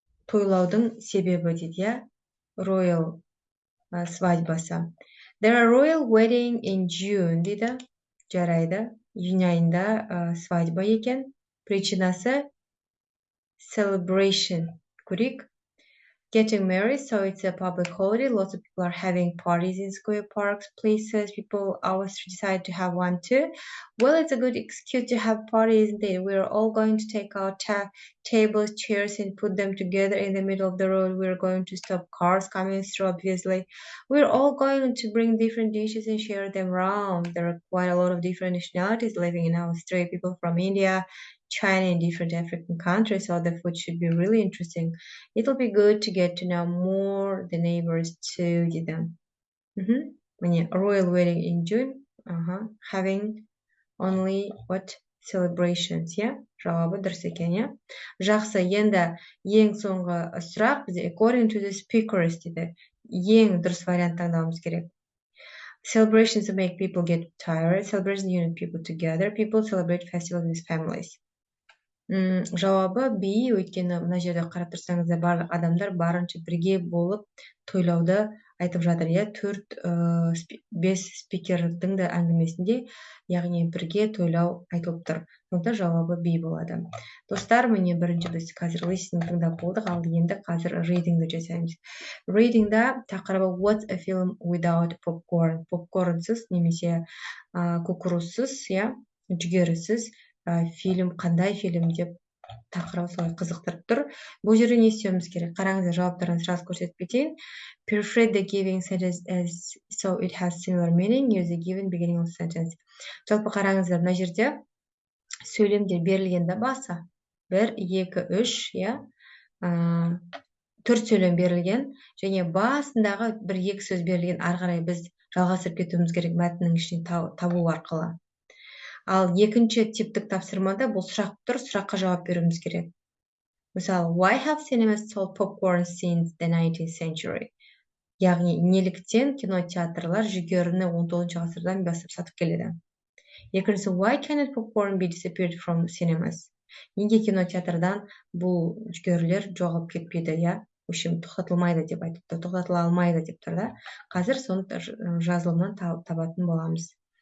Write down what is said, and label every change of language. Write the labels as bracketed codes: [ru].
[kk] Тойлаудың себебі дейді, иә? [en] Royal [kk] свадьбасы. [en] There are royal wedding in June, [kk] дейді. Жарайды. июнь айында свадьба екен. Причинасы celebration. Көрейік. [en] Getting married, so it's a public holiday. Lots of people are having parties in square parks, places. People always decide to have one too. Well, it's a good excuse to have parties, isn't it? We're all going to take our tables, chairs, and put them together in the middle of the road. We're going to stop cars coming through, obviously. We're all going to bring different dishes and share them around. There are quite a lot of different nationalities living in our street. People from India, China, and different African countries, so the food should be really interesting. It'll be good to get to know more the neighbors too, [kk] дейді. Міне, [en] royal wedding in June, having only what celebrations, [kk] иә? Жауабы дұрыс екен, иә? Жақсы, енді ең соңғы сұрақ бізде [en] according to the speakers [kk] дейді. Ең дұрыс вариант таңдауымыз керек. [en] Celebrations make people get tired. Celebrations unite people together. People celebrate festivals with families. [kk] Жауабы B, өйткені мына жерде қарап тұрсаңыздар барлық адамдар барынша бірге болып тойлауды айтып жатыр, иә? 4-5 спикердің де әңгімесінде, яғни бірге тойлау айтылып тұр. Сондықтан жауабы B болады. Достар, міне бірінші біз қазір listening тыңдап болдық, ал енді қазір readingді жасаймыз. Readingда тақырыбы [en] what's a film without popcorn? [kk] Попкорнсыз немесе кукурузсыз, иә, жүгерісіз фильм, қандай фильм деп тақырыбы солай қызықтырып тұр. Бұл жерде не істеуіміз керек? Қараңыздар, жауаптарын сразу көрсетіп кетейін. [en] Paraphrase the given sentence as so it has similar meaning. Use the given beginning of sentence. [kk] Жалпы қараңыздар, мына жерде сөйлемдер берілгенде басы 1, 2, 3, иә, 4 сөйлем берілген, және басындағы 1-2 сөз берілген, ары қарай біз жалғастырып кетуіміз керек мәтіннің ішінен табу арқылы. Ал екінші типтік тапсырмада бұл сұрақ тұр, сұраққа жауап беруіміз керек. Мысалы, [en] why have cinemas sold popcorn since the 19th century? [kk] Яғни, неліктен кинотеатрлар жүгеріні 19 ғасырдан бастап сатып келеді. Екіншісі, [en] why cannot popcorn be disappeared from cinemas? [kk] Неге кинотеатрдан бұл жүгерілер жоғалып кетпейді, иә? Общем, тоқтатылмайды деп айтыпты, тоқтатыла алмайды деп тұр да. Қазір соны жазылымнан табатын боламыз.